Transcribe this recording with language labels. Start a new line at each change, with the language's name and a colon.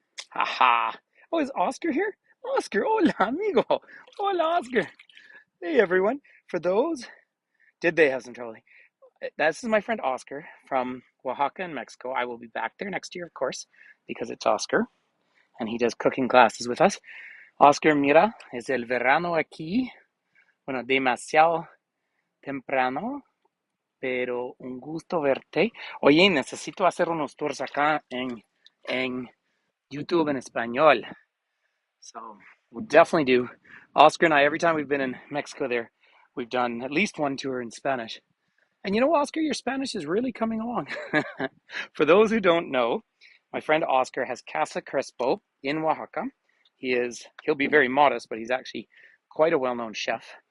English: Haha. Oh, is Oscar here? Oscar,
Spanish: hola, amigo. Hola,
English: Oscar. Hey, everyone. For those, did they have some trouble? This is my friend Oscar from Oaxaca in Mexico. I will be back there next year, of course, because it's Oscar, and he does cooking classes with us.
Spanish: Oscar, mira, es el verano aquí. Bueno, demasiado temprano, pero un gusto verte. Oye, necesito hacer unos tours acá en YouTube en español.
English: So we'll definitely do. Oscar and I, every time we've been in Mexico there, we've done at least one tour in Spanish. And Oscar, your Spanish is really coming along. For those who don't know, my friend Oscar has Casa Crespo in Oaxaca. He'll be very modest, but he's actually quite a well-known chef.